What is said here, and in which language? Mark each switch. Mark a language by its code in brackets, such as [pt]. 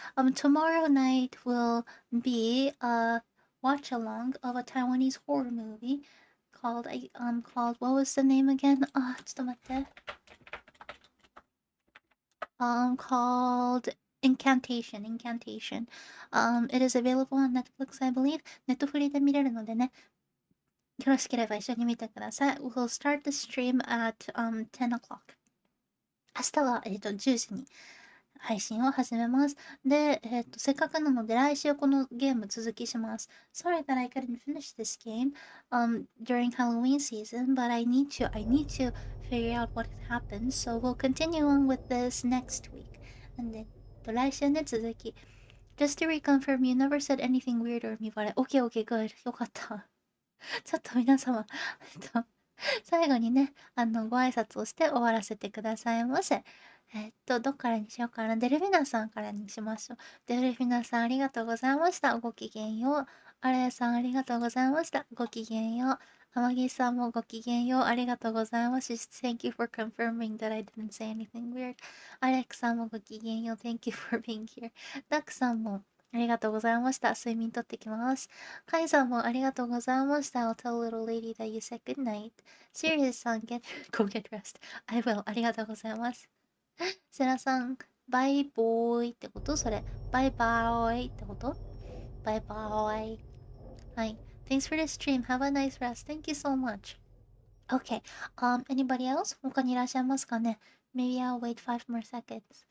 [en] Tomorrow night will be a watch along of a Taiwanese horror movie called what was the name again? [ja] ちょっと待って。 [en] Called Incantation. It is available on Netflix, I believe. [ja] ネットフリで見れるのでね。よろしければ一緒に見てください。 [en] We'll start the stream at 10 o'clock. [ja] 明日は、10時に配信を始めます。で、せっかくなので来週このゲーム続きします。 [en] Sorry that I couldn't finish this game during Halloween season, but I need to figure out what happened, so we'll continue on with this next week. [ja] なんで、来週ね、続き。 [en] Just to reconfirm, you never said anything weird or 見バレ。 Okay, okay, good. [ja] よかった。ちょっと皆様、最後にね、ご挨拶をして終わらせてくださいませ。どっからにしようかな。デルフィナさんからにしましょう。デルフィナさんありがとうございました。ごきげんよう。アレイさんありがとうございました。ごきげんよう。天城さんもごきげんよう。ありがとうございます。 [en] Thank you for confirming that I didn't say anything weird. [ja] アレックさんもごきげんよう。 [en] Thank you for being here. [ja] ダックさんもありがとうございました。睡眠とってきます。カイさんもありがとうございました。 [en] I'll tell little lady that you said good night. Sirius さん、go get rest. I will. [ja] ありがとうございます。セラさん、バイボーイってことそれ。バイバーイってことバイバーイ。 [en] はい。Thanks for the stream. Have a nice rest. Thank you so much. Okay. Anybody else? [ja] 他にいらっしゃいますかね [en] Maybe I'll wait 5 more seconds.